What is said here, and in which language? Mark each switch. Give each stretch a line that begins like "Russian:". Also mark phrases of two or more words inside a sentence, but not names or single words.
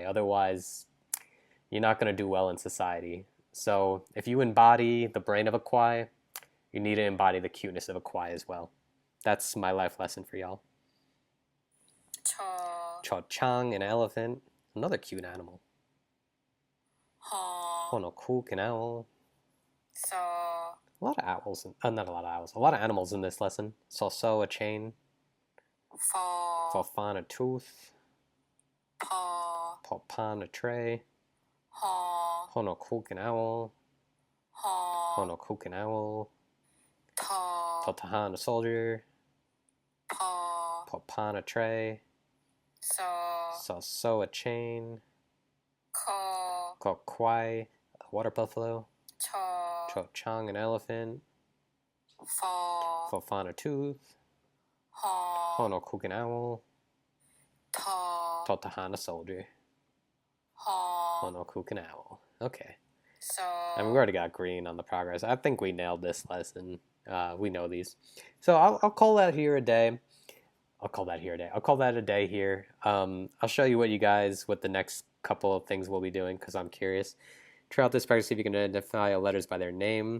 English: Otherwise, you're not going to do well in society. So, if you embody the brain of a kwai, you need to embody the cuteness of a kwai as well. That's my life lesson for y'all.
Thai: ชอ
English: Cho Chang, an elephant, another cute animal.
Thai: ฮอ
English: Honokuk, an owl.
Thai: ซอ
English: A lot of owls, not a lot of owls, a lot of animals in this lesson. So, a chain.
Thai: ฟอ
English: Fofan, a tooth.
Thai: พอ
English: Popan, a tray.
Thai: ฮอ
English: Honokuk, an owl.
Thai: ฮอ
English: Honokuk, an owl.
Thai: ทอ
English: Totahan, a soldier.
Thai: พอ
English: Popan, a tray.
Thai: ซอ
English: So, a chain.
Thai: คอ
English: Kwai, a water buffalo.
Thai: ชอ
English: Cho Chang, an elephant.
Thai: ฟอ
English: Fofan, a tooth.
Thai: ฮอ
English: Honokuk, an owl.
Thai: ทอ
English: Totahan, a soldier.
Thai: ฮอ
English: Honokuk, an owl. Okay.
Thai: ซอ
English: I mean, we already got green on the progress. I think we nailed this lesson. We know these. So I'll call that here a day. I'll call that a day here. I'll show you what the next couple of things we'll be doing because I'm curious. Try out this practice, see if you can identify letters by their name.